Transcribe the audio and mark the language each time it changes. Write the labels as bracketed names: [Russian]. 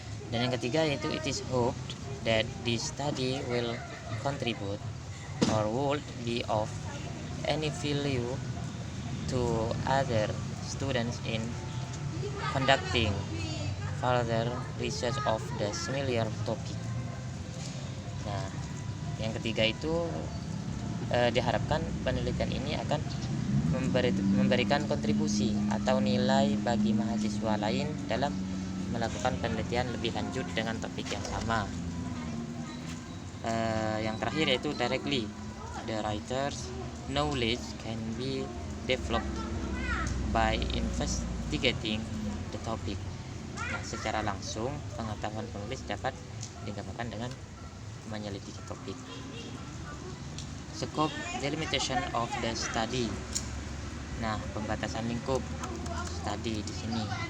[Indonesian] Dan yang ketiga yaitu [English] it is hoped that this study will contribute or would be of any value to other students in conducting further research of the similar topic. [Indonesian] Nah, yang ketiga itu diharapkan penelitian ini akan memberikan kontribusi atau nilai bagi mahasiswa lain dalam melakukan penelitian lebih lanjut dengan topik yang sama. Yang terakhir yaitu [English] directly the writer's knowledge can be developed by investigating the topic. [Indonesian] Nah, secara langsung pengetahuan penulis dapat dikembangkan dengan menyelidiki topik. [English] Scope delimitation of the study. [Indonesian] Nah, pembatasan lingkup study di sini.